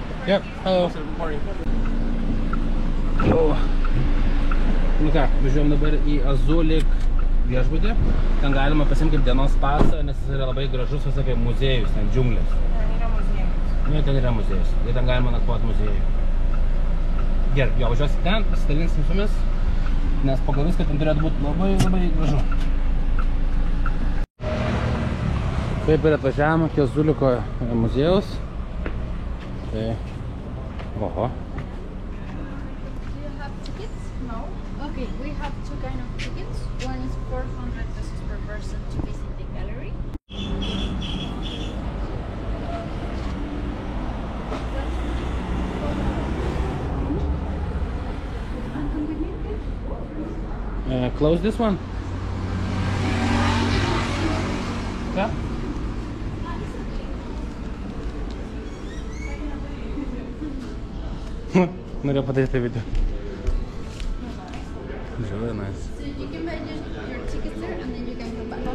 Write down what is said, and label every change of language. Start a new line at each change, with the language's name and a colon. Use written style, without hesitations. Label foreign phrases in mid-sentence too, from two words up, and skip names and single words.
English: Yep, hello. Good morning.
Lithuanian: Nu ką, važiuojam dabar į Azulik viešbutį. Ten galima pasiimti kaip dienos pasą, nes jis yra labai gražus, vis apie muziejus, ten džiunglės. Ten yra muziejus. Nu, ten yra muziejus. Ir ten galima nakvoti muziejui. Gerai, jo, važiuosim ten, pasidalinsim su jumis, nes pagal viską ten turėtų būti labai gražu. Taip ir atvažiavome iki Azuliko muziejaus. Tai, oho.
English: Okay, we have two kind of tickets. One is 400 pesos per person to visit the gallery. Close this one. Yeah.
Lithuanian: Norėjau padaryti video.
English: Really nice. So you can buy your tickets there and then you can come back.